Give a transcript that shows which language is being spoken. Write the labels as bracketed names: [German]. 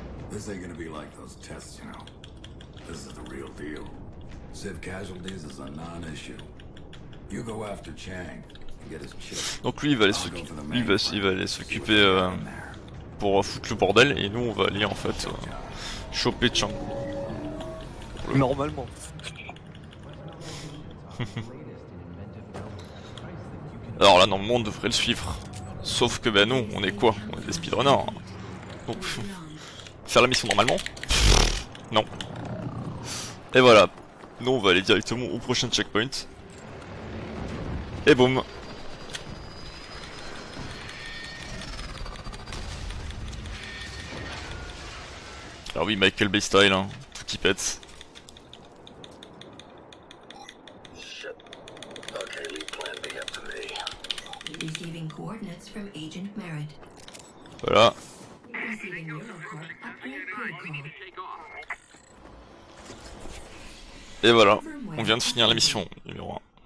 [English] This ain't gonna be like those tests, you know. This is the real deal. Civ casualties is a non-issue. You go after Chang and get his chip. [French] Donc lui il va aller s'occuper pour foutre le bordel et nous on va aller en fait choper Chang. Normalement. Alors là normalement on devrait le suivre. Sauf que bah non, on est quoi? On est des speedrunners. Donc faire la mission normalement? Non. Et voilà. Nous on va aller directement au prochain checkpoint. Et boum. Alors oui, Michael Bay style, hein, tout qui pète. [English] Receiving coordinates from Agent Merritt. [French] Voilà. [English] Receiving Eurocorp upgrade protocol. [French] Et voilà, on vient de finir la mission numéro 1.